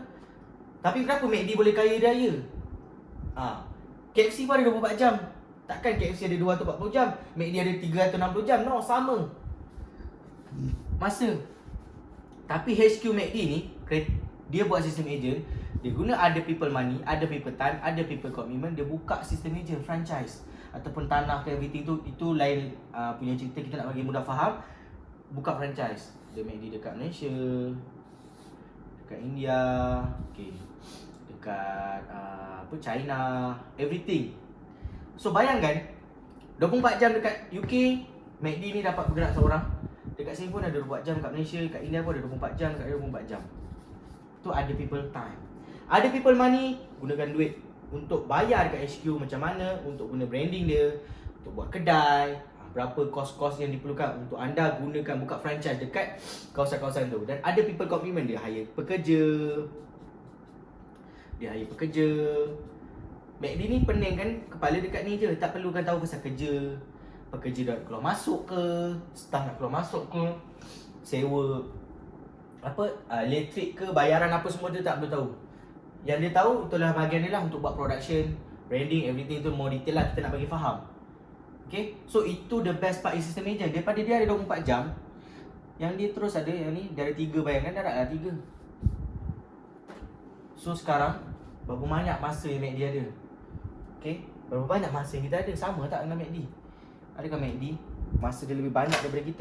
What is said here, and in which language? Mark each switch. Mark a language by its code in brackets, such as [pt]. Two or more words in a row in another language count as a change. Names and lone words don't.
[ms] Tapi kenapa MACD boleh kaya raya? KFC pun ada 24 jam. Takkan KFC ada 2 atau 40 jam, MACD ada 3 atau 60 jam? No, sama masa. Tapi HQ MACD ni, dia buat sistem agent. Dia guna ada [en] people money, [ms] ada [en] people time, [ms] ada [en] people commitment. [ms] Dia buka sistem agent franchise. ataupun tanah ke everything tu, itu lain punya cerita. Kita nak bagi mudah faham, buka franchise. Ada McD dekat Malaysia, dekat India, okay, dekat China, everything. So bayangkan 24 jam dekat UK, McD ni dapat bergerak seorang. Dekat sini pun ada 24 jam, kat Malaysia, kat India pun ada 24 jam, kat 24 jam. Tu ada [en] people time. [ms] Ada [en] people money, [ms] gunakan duit untuk bayar dekat HQ macam mana, untuk guna branding dia, untuk buat kedai, berapa kos-kos yang diperlukan untuk anda gunakan buka franchise dekat kawasan-kawasan tu. Dan ada [en] people commitment, [ms] dia hire pekerja. McD ni pening kan, kepala dekat ni je, tak perlukan tahu pasal kerja. Pekerja dah keluar masuk ke, staff nak keluar masuk ke, sewa elektrik ke, bayaran apa semua dia tak perlu tahu. Yang dia tahu itulah bahagian dia lah untuk buat production, branding, everything tu [en] more detail [ms] lah kita nak bagi faham. [en] Okay, so itu the best part is system agent. [ms] Daripada dia ada 24 jam, yang dia terus ada, yang ni dari 3, bayangkan dah lah 3. So sekarang berapa banyak masa yang McD ada? Okay, berapa banyak masa yang kita ada? Sama tak dengan McD? Adakah McD masa dia lebih banyak daripada kita?